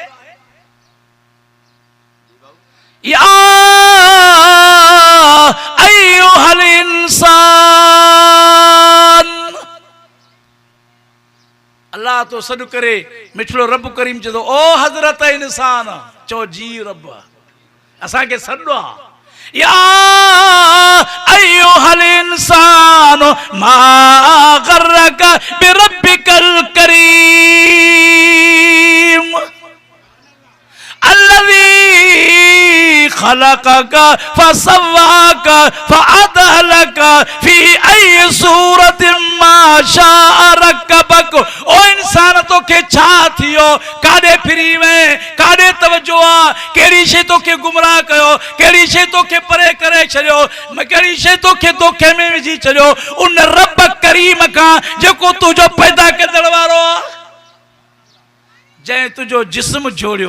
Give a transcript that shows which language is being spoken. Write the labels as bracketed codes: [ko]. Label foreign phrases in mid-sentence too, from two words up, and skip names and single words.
[ar] يا أيها الإنسان, [sd] अल्लाह तो सॾु करे मिठड़ो रब करीम चए थो ओ हज़रत इंसान, चओ जी रब असांखे सॾु आहे। [ar] يا أيها الإنسان ما غرك بربك الكريم الذي خلقك فسواك فعدلك في أي صورة ما شاء ركبك. [sd] ओ इंसान तो के छा थियो? काॾे फिरी वए? काॾे तवज्जो आहे? कहिड़ी शइ तोखे गुमराह कयो? कहिड़ी शइ तोखे परे करे छॾियो? कहिड़ी शइ तोखे धोखे में विझी छॾियो? उन रब करीम खां जेको तुंहिंजो पैदा कंदड़ वारो आहे, जंहिं तुंहिंजो जिस्म जोड़ियो।